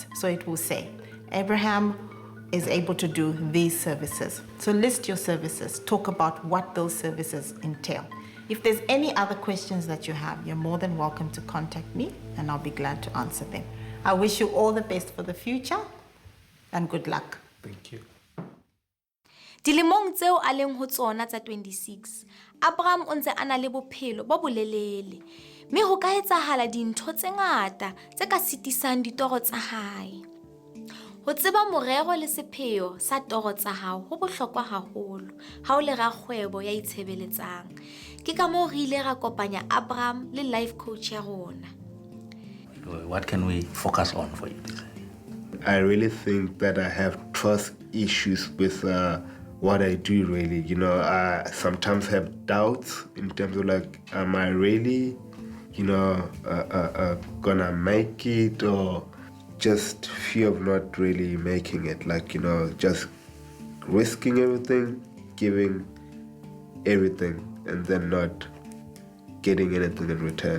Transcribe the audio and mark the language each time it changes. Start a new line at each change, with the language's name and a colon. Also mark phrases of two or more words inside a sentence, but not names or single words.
English: So it will say, Abraham is able to do these services. So list your services, talk about what those services entail. If there's any other questions that you have, you're more than welcome to contact me and I'll be glad to answer them. I wish you all the best for the future and good luck. Thank you.
Southern Sotho: Dilemong tseo a leng ho tsona tsa 26, Abram o ntse a na le bophelo bo bolelele, mme ho ka etsahala dintho tse ngata tse ka sitisang ditoro tsa hae. Ho tseba morero le sepheo sa toro tsa hao ho bohlokwa haholo ha o le rakgwebo ya itshebeletsang. Ke ka moo re ile ra kopanya Abram le
English: life coach
Southern Sotho: ya rona.
English: What can we focus on for you? I really think that I have trust issues with what I do, really. You know, I sometimes have doubts in terms of like, am I really, gonna make it, or just fear of not really making it, like, just risking everything, giving everything, and then not getting anything in return.